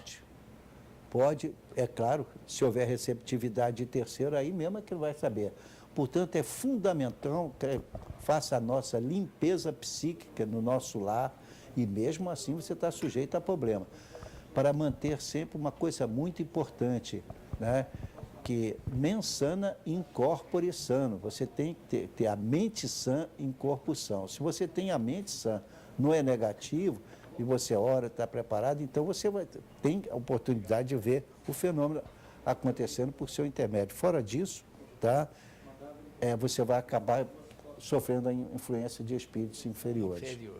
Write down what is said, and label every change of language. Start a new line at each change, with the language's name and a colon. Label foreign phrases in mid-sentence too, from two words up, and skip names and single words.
Portuguese: Pode, é claro, se houver receptividade de terceiro, aí mesmo é que ele vai saber. Portanto, é fundamental que faça a nossa limpeza psíquica no nosso lar e mesmo assim você está sujeito a problema. Para manter sempre uma coisa muito importante, né?
Latin: Que mens sana in corpore sano.
Portuguese: Você tem que ter a mente sã em corpo são. Se você tem a mente sã, não é negativo, e você ora, está preparado, então você tem a oportunidade de ver o fenômeno acontecendo por seu intermédio. Fora disso, tá? Você vai acabar sofrendo a influência de espíritos inferiores.